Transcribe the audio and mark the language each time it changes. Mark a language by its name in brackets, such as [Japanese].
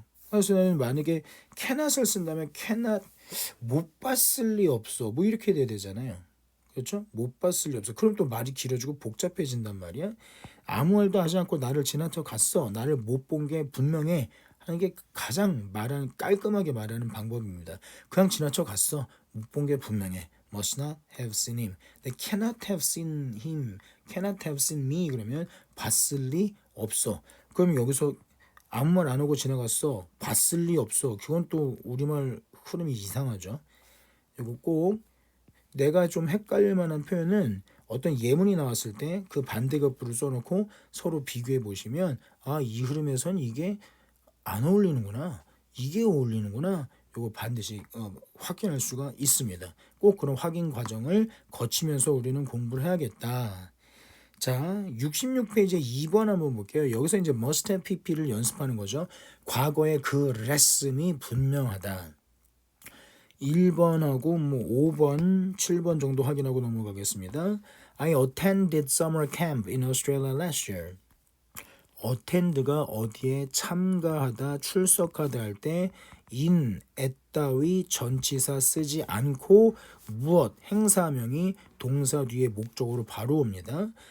[Korean] 그래서 나는 만약에 cannot을 쓴다면 cannot 못 봤을 리 없어. 뭐 이렇게 돼야 되잖아요. 그렇죠? 못 봤을 리 없어. 그럼 또 말이 길어지고 복잡해진단 말이야. 아무 말도 하지 않고 나를 지나쳐 갔어. 나를 못 본 게 분명해. 하는 게 가장 깔끔하게 말하는 방법입니다. 그냥 지나쳐 갔어. 못 본 게 분명해. [English] Must not have seen him. 근데 cannot have seen him, cannot have seen me [Korean] 그러면 봤을 리 없어. 그럼 여기서 아무 말 안 하고 지나갔어. 봤을 리 없어. 그건 또 우리말 흐름이 이상하죠. 이거 꼭 내가 좀 헷갈릴 만한 표현은 어떤 예문이 나왔을 때 그 반대급부를 써놓고 서로 비교해 보시면 이 흐름에선 이게 안 어울리는구나. 이게 어울리는구나. 이거 반드시 확인할 수가 있습니다. 꼭 그런 확인 과정을 거치면서 우리는 공부를 해야겠다. 자, 66페이지 2번 한번 볼게요. 여기서 이제 must have pp를 연습하는 거죠. 과거의 그 레슨이 분명하다. 1번하고 5번, 7번 정도 확인하고 넘어가겠습니다. [English] I attended summer camp in Australia last year. [Korean] attend가 어디에 참가하다, 출석하다 할 때 in, at 따위 전치사 쓰지 않고 무엇, 행사명이 동사 뒤에 목적으로 바로 옵니다.